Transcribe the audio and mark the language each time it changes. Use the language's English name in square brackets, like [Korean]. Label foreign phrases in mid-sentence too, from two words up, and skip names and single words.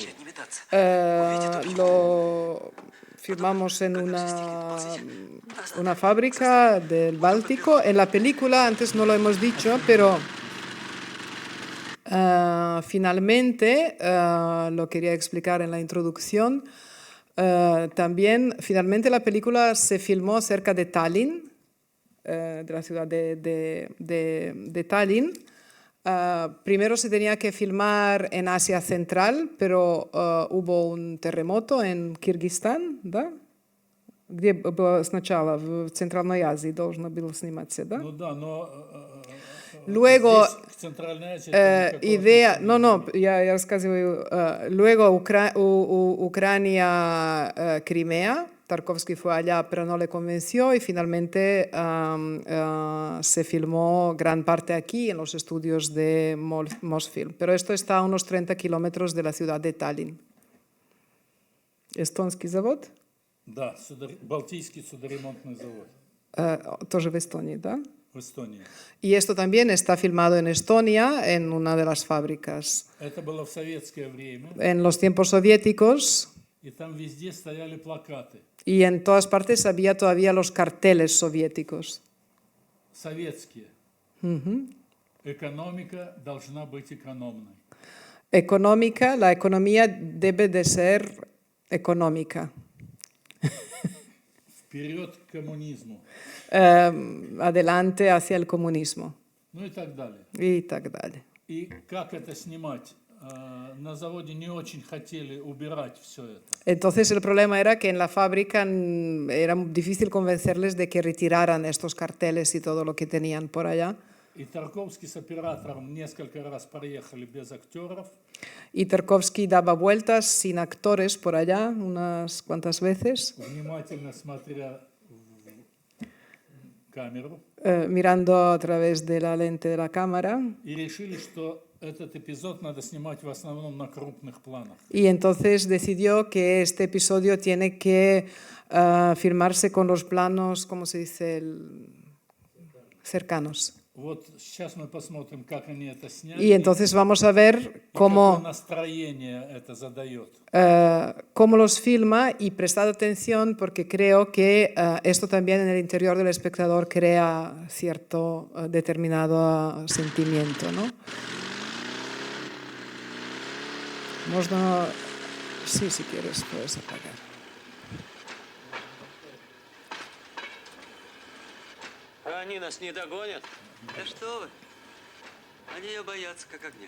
[Russian] Не метаться. [Spanish] Lo filmamos en una fábrica del Báltico. En la película, antes no lo hemos dicho, pero finalmente, lo quería explicar en la introducción, también finalmente la película se filmó cerca de Tallinn, de la ciudad de Tallinn. Primero se tenía que filmar en Asia Central, pero hubo un terremoto en Kirguistán, ¿da? [Russian] Где было сначала? В Центральной Азии должно было сниматься, да? Ну да, но [Spanish] Luego, [Russian] здесь, в Центральной Азии, это никакого [Spanish] idea, [Russian] отношения [Spanish] no, [Russian] не [Spanish] no, [Russian] имеет. я рассказываю. [Spanish] Luego, Ucrania, Crimea. Tarkovsky fue allá, pero no le convenció y finalmente se filmó gran parte aquí en los estudios de Mosfilm. Pero esto está a unos 30 kilómetros de la ciudad de Tallinn. [Russian] Эстонский завод, Да, Балтийский судоремонтный завод тоже в Эстонии, да? в Эстонии. [Spanish] Y esto también está filmado en Estonia, en una de las fábricas. [Russian] Это было в советское время, [Spanish] En los tiempos soviéticos, [Russian] и там везде стояли плакаты. [Spanish] y en todas partes había todavía los carteles soviéticos. [Russian] Советские. Экономика должна быть экономной. [Spanish] Económica, la economía debe de ser económica. [Russian] Вперед к коммунизму. [Spanish] Adelante hacia el comunismo [Russian] Ну и так далее. y так далее. И как это снимать? На заводе не очень хотели убирать все это. [Spanish] Entonces el problema era que en la fábrica era difícil convencerles de que retiraran estos carteles y todo lo que tenían por allá. [Russian] И Тарковский с оператором несколько раз проехали без актеров. [Spanish] Y Tarkovsky daba vueltas sin actores por allá unas cuantas veces, [Russian] Внимательно смотря в камеру, [Spanish] mirando a través de la lente de la cámara. [Russian] и решили, что этот эпизод надо снимать в основном на крупных планах. [Spanish] Y entonces decidió que este episodio tiene que filmarse con los planos, ¿cómo se dice? Cercanos. [Russian] Вот сейчас мы посмотрим, как они это сняли, [Spanish] Y entonces vamos a ver [Russian] и какое [Spanish] cómo, [Russian] настроение это задает. [Spanish] cómo los filma y prestad atención porque creo que esto también en el interior del espectador crea cierto determinado sentimiento, ¿no? [Russian] Можно... [Spanish] Sí, si quieres, puedes apagar. [Russian] Они нас не догонят. Да что вы? Они ее боятся, как огня.